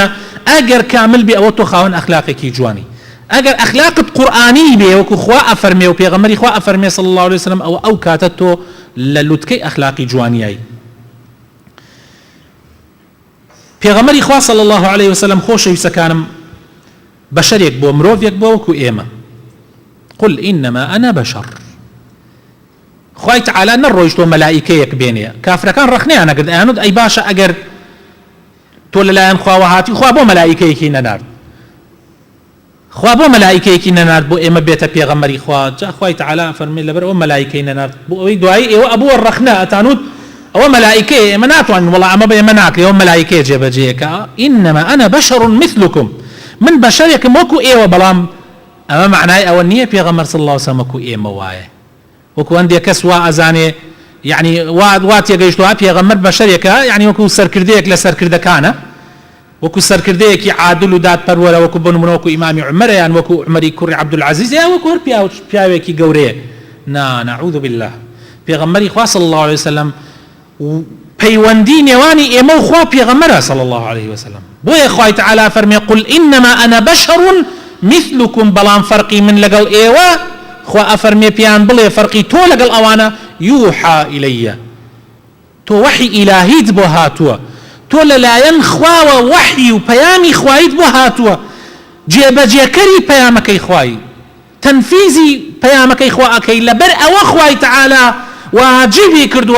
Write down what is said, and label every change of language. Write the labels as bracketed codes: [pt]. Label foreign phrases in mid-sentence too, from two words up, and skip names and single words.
[ckb] ئەگەر کامل بێ ئەوە تۆ خاوەن ئەخلاقێکی جوانی. ئەگەر ئەخلاقت قورئانی بێ وەکو خوا ئەفەرمێ و پێغەمبەری خوا ئەفەرمێ [ar] صلی الله علیه وسلم، [ckb] ئەو کاتە تۆ لە لووتکەی ئەخلاقی جوانیایی. پێغەمبەری خوا [ar] صلی الله علیه وسلم [ckb] خۆشەویستەکانم بەشەرێک بۆ، مرۆڤێک بۆ وەکو ئێمە. [ar] قل إنما أنا بشر. [ckb] خوای تعالی نەڕۆیشتۆ مەلائیکەیەک بێنێ. کافرەکان ڕەخنەیان ئەگرد ئەیانوت ئەی باشە ئەگەر تۆ لەلایەن خواوە هاتی، خوا بۆ مەلائیکەیەکی نەنارد، خوا بۆ مەلائیکەیەکی نەنارد بۆ ئێمە بێتە پێغەمبەری خوا. جا خوای تعالی فەرمێ لەبەر ئەوە مەلائیکەی نەنارد بۆ ئەوەی دوایی ئێوە ئەبووە ڕەخنە ئەتانوت ئەوە مەلائیکەیە، ئێمە ناتوانین وەڵا ئەمە بە ئێمە ناکرێ، ئەوە مەلائیکەیە جێبەجێیەکە. [ar] إنما أنا بشر مثلكم، [ckb] من بەشەرێکم وەکو ئێوە، بەڵام ئەمە معنای ئەوە نییە پێغەمبەر [ar] صلی الله علیه وسلم [ckb] وەکو ئێمە وایە، وەکو هەندێک کەس وا ئەزانێ یعنی وا تێگەیشتووە پێغەمبەر بەشەرێکە، یعنی وەکو سەرکردەیەک لە سەرکردەکانە، وەکو سەرکردەیەکی عادل و دادپەروەرە، وەکو بۆ نمونە وەکو ئیمامی عومەرە، یان وەکو عومەری کوڕی عەبدولعەزیز، یان وەکو هەر پیاوێکی گەورەیە. [ar] نعوذ بالله. [ckb] پێغەمبەری خوا [ar] صلی الله علیه وسلم [ckb] پەیوەندی نێوانی ئێمە و خوا پێغەمبەرە [ar] صلی الله علیه وسلم. [ckb] بۆیە خوای تعالی فەرمێ [ar] قل إنما أنا بشر مثلكم، [ckb] بەڵام فەرقی من لەگەڵ ئێوە خوا ئەفەرمێ پیان بڵێ فەرقی تۆ لەگەڵ ئەوانە یوحا ئیلەیە تۆ وحی ئیلاهیت بۆ هاتووە تۆ لەلایەن خواوە وحی و پەیامی خوایت بۆ هاتووە جێبەجێکەری پەیامەکەی خوایی تەنفیزی پەیامەکەی خوا ئەکەی لەبەر ئەوە خوای تەعالا واجبی کردووە